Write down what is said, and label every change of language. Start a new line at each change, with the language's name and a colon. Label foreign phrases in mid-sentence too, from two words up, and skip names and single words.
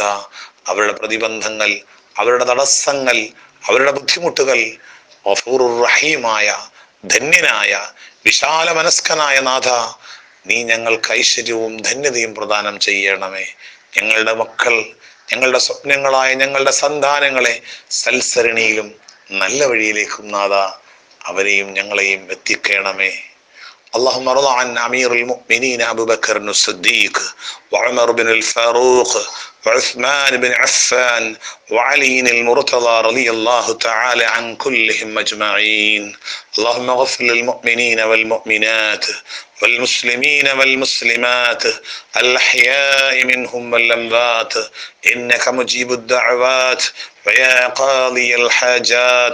Malayalam: അവരുടെ പ്രതിബന്ധങ്ങൾ, അവരുടെ തടസ്സങ്ങൾ, അവരുടെ ബുദ്ധിമുട്ടുകൾ ഗഫൂറുർ റഹീമായ, ധന്യനായ, വിശാല മനസ്കനായ നാഥ, നീ ഞങ്ങൾക്ക് ഐശ്വര്യവും ധന്യതയും പ്രദാനം ചെയ്യണമേ. ഞങ്ങളുടെ മക്കൾ, ഞങ്ങളുടെ സ്വപ്നങ്ങളായ ഞങ്ങളുടെ സന്താനങ്ങളെ സൽസരണിയിലും നല്ല വഴിയിലേക്കും നാഥ അവരെയും ഞങ്ങളെയും എത്തിക്കണമേ.
Arabic: اللهم ارض عن أمير المؤمنين أبو بكر الصديق وعمر بن الفاروق وعثمان بن عفان وعلي المرتضى رضي الله تعالى عن كلهم أجمعين. اللهم اغفر للمؤمنين والمؤمنات والمسلمين والمسلمات الأحياء منهم والأموات إنك مجيب الدعوات ويا قاضي الحاجات.